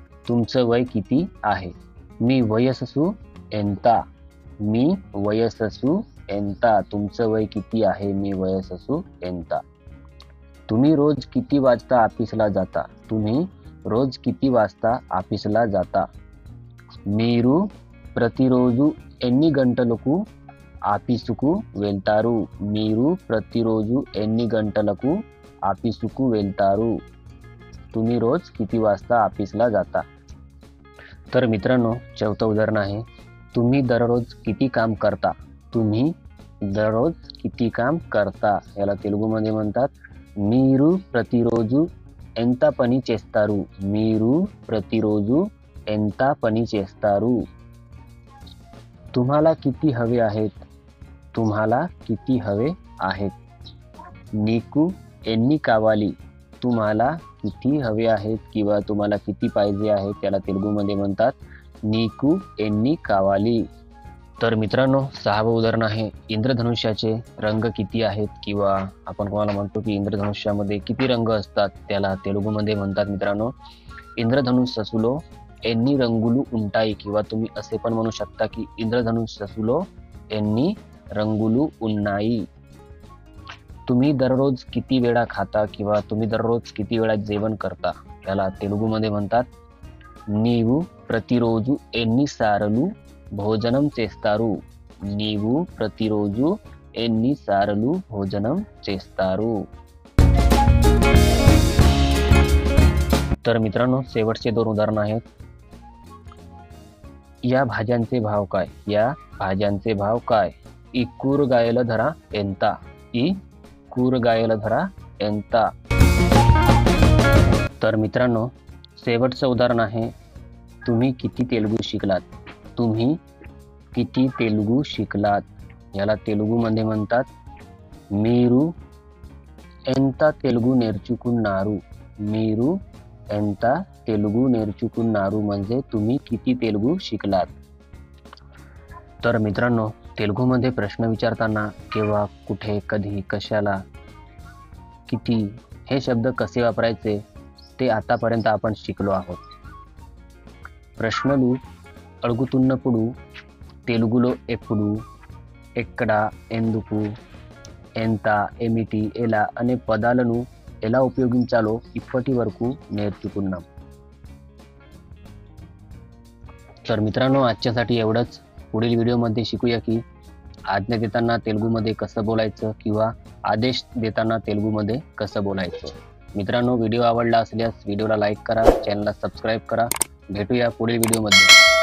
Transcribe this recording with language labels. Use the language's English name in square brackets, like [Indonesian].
[Marathi] तुमचं वय किती आहे. [Telugu] मी वयससु एंता. मी वयससु एंता. [Marathi] तुमचं वय किती आहे. [Telugu] मी वयससु एंता. [Marathi] तुम्ही रोज किती वाजता ऑफिसला जाता. तुम्ही रोज किती वाजता ऑफिसला जाता. [Telugu] మీరు ప్రతిరోజు ఎన్ని గంటలకు ఆఫీసుకు వెళ్తారు. మీరు ప్రతిరోజు ఎన్ని గంటలకు ऑफिसకు వెళ్తారు. [Marathi] तुम्ही रोज किती वाजता ऑफिसला जाता. तर मित्रांनो, चौथं उदाहरण आहे. तुम्ही दररोज किती काम करता. तुम्ही दररोज किती काम करता. याला तेलुगूमध्ये म्हणतात [Telugu] మీరు ప్రతిరోజు ఎంత పని చేస్తారు. మీరు ప్రతిరోజు ఎంత పని చేస్తారు. [Marathi] तुम्हाला किती हवे आहेत. तुम्हाला किती हवे आहेत. [Telugu] నీకు ఎన్ని కావాలి. [Marathi] तुम्हाला किती हवे आहेत किंवा तुम्हाला किती पाहिजे आहेत त्याला तेलुगूमध्ये म्हणतात [Telugu] నీకు ఎన్ని కావాలి. [Marathi] तर मित्रांनो, 6वं उदाहरण आहे. इंद्रधनुष्याचे रंग किती आहेत किंवा आपण कोणाला म्हणतो की इंद्रधनुष्यामध्ये किती रंग असतात त्याला तेलुगूमध्ये म्हणतात मित्रांनो इंद्रधनुष्यसुलो [Telugu] ఎన్ని రంగులు ఉంటాయి [Marathi] किंवा तुम्ही असे पण म्हणू शकता की इंद्रधनुष्यसुलो [Telugu] ఎన్ని రంగులు ఉన్నాయి. [Marathi] तुम्ही दररोज किती वेळा खाता किंवा तुम्ही दररोज किती वेळा जेवण करता याला तेलुगूमध्ये म्हणतात [Telugu] నీవు ప్రతిరోజు ఎన్నిసార్లు భోజనం చేస్తారు. నీవు ప్రతిరోజు ఎన్నిసార్లు భోజనం చేస్తారు. [Marathi] तर मित्रांनो, शेवटचे 2 उदाहरण आहेत. या भाज्यांचे भाव काय. या भाज्यांचे भाव काय. [Telugu] ఈ కూరగాయల ధర ఎంత. ఈ కూరగాయల ధర ఎంత. [Marathi] तर मित्रांनो, शेवटचं उदाहरण आहे. तुम्ही किती तेलुगू शिकलात. तुम्ही किती तेलुगू शिकलात. याला तेलुगूमध्ये म्हणतात [Telugu] మీరు ఎంత తెలుగు నేర్చుకున్నారు. మీరు ఎంత తెలుగు నేర్చుకున్నారు [Marathi] म्हणजे तुम्ही किती तेलुगू शिकलात. तर मित्रांनो, तेलुगूमध्ये प्रश्न विचारताना किंवा कुठे कधी कशाला किती हे शब्द कसे वापरायचे ते आतापर्यंत आपण शिकलो आहोत. [Telugu] ప్రశ్నలు అడుగుతున్నప్పుడు తెలుగులో ఎప్పుడు, ఎక్కడ, ఎందుకు, ఎంత, ఏమిటి, ఎలా అనే పదాలను ఎలా ఉపయోగించాలో ఇప్పటి వరకు నేర్చుకున్నాం. [Marathi] तर मित्रांनो, आजच्यासाठी एवढंच. पुढील व्हिडिओमध्ये शिकूया की आज्ञा देताना तेलुगूमध्ये कसं बोलायचं किंवा आदेश देताना तेलुगूमध्ये कसं बोलायचं. मित्रांनो, व्हिडिओ आवडला असल्यास व्हिडिओला लाईक करा, चॅनलला सबस्क्राईब करा. भेटूया पुढील व्हिडिओमध्ये.